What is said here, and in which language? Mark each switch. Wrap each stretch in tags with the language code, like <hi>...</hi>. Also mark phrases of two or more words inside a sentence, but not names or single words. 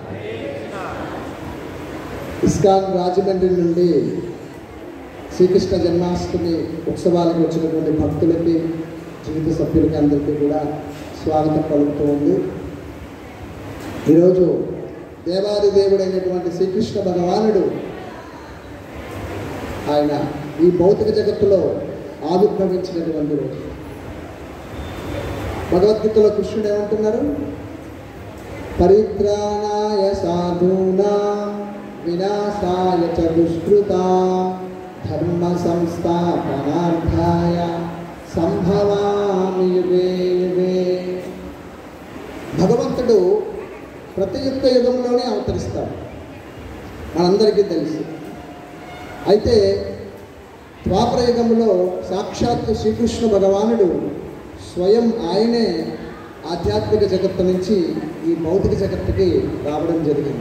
<te>ఇస్కాన్ రాజమండ్రి నుండి శ్రీకృష్ణ జన్మాష్టమి ఉత్సవాలకు వచ్చినటువంటి భక్తులకి జీవిత సభ్యులకి అందరికీ కూడా స్వాగతం పలుకుతూ ఉంది. ఈరోజు దేవాది దేవుడైనటువంటి శ్రీకృష్ణ భగవానుడు ఆయన ఈ భౌతిక జగత్తులో ఆవిర్భవించినటువంటి రోజు. భగవద్గీతలో కృష్ణుడు ఏమంటున్నారు?</te> <sa>పరిత్రాణాయ సాధూనాం వినాశాయ చ దుష్కృతాం ధర్మ సంస్థాపనార్థాయ సంభవామి యుగే యుగే.</sa> <te>భగవంతుడు ప్రతి యుగంలోనే అవతరిస్తాడు, మనందరికీ తెలుసు. అయితే ద్వాపర యుగంలో సాక్షాత్తు శ్రీకృష్ణ భగవానుడు స్వయం ఆయనే ఆధ్యాత్మిక జగత్తు నుంచి ఈ భౌతిక జగత్తుకి రావడం జరిగింది.</te>